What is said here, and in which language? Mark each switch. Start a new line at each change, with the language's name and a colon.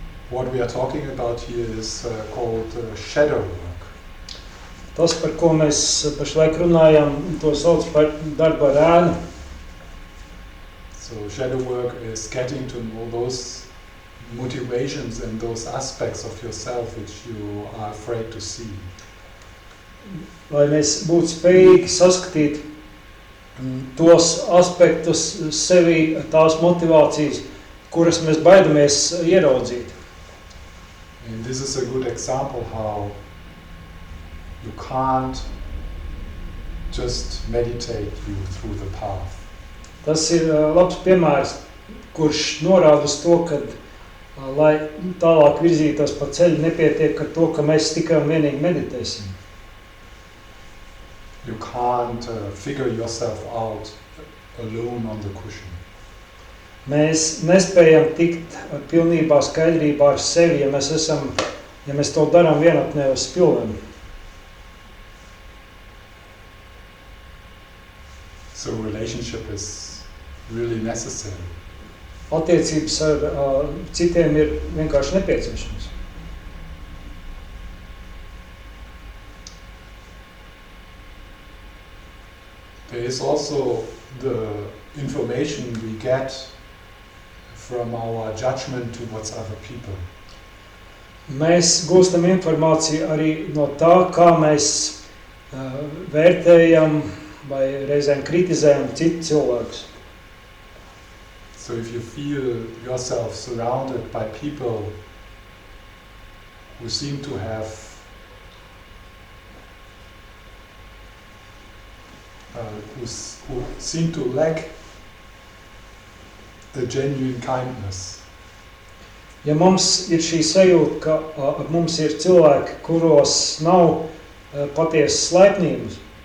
English: What we are talking about here is called shadow work.
Latvian: Tas, par ko mēs pašlaik runājam, to sauc par darbu ar ēnu.
English: So shadow work is getting to know those motivations and those aspects of yourself which you are afraid to see.
Latvian: Lai mēs būtu spējīgi saskatīt tos aspektus sevī, tās motivācijas, kuras mēs baidamies ieraudzīt.
English: And this is a good example how you can't just meditate you through the path.
Latvian: Tas ir labs piemērs, kurš norāda uz to, ka, lai tālāk virzītos pa ceļu, nepietiek ar to, ka mēs tikai un vienīgi meditēsim.
English: You can't figure yourself out alone on the cushion.
Latvian: Mēs nespējam tikt pilnībā skaidrībā ar sevi, ja mēs to darām vienatnē uz spilveni.
English: So relationship is really necessary.
Latvian: Attiecības ar citiem ir vienkārši nepieciešams.
English: There is also the information we get from our judgment towards other people.
Latvian: Mēs gūstam informāciju arī no tā, kā mēs vērtējam vai reizēm kritizējam citu cilvēkus.
English: So if you feel yourself surrounded by people who seem to have who seem to lack the genuine kindness,
Latvian: Ja mums ir šī sajūta, ka ar mums ir cilvēki, kuros nav patiesas laipnības,